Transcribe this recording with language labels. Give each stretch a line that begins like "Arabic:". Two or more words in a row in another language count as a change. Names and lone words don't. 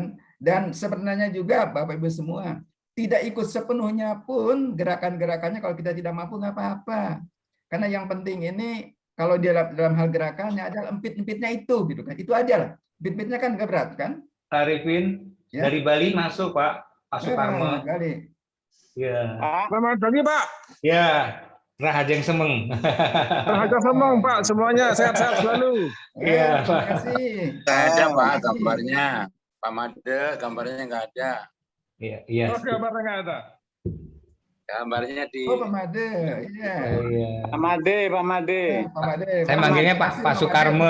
Indonesian: Dan sebenarnya juga Bapak Ibu semua, tidak ikut sepenuhnya pun gerakan-gerakannya kalau kita tidak mampu nggak apa-apa. Karena yang penting ini kalau di dalam hal gerakannya adalah empit-empitnya itu gitu kan. Itu aja lah. Empit-empitnya kan nggak berat kan? Pak Arifin, Ya. dari Bali masuk Pak Sukarmo. Bali. Ya. Selamat pagi Pak.
Balinese: Ya, Rahajeng Semeng. Rahaja Semong Pak,
Indonesian: semuanya sehat-sehat selalu. Iya, Terima kasih. Ada Pak Terima kasih. gambarnya. Pak Made gambarnya nggak ada. Iya, iya. Terus kabarnya nggak ada. Gambarnya di Oh, Pak Made. Iya. Iya. Pak Made, Pak Made. Pak Made. Saya manggilnya Pak Sukarmo.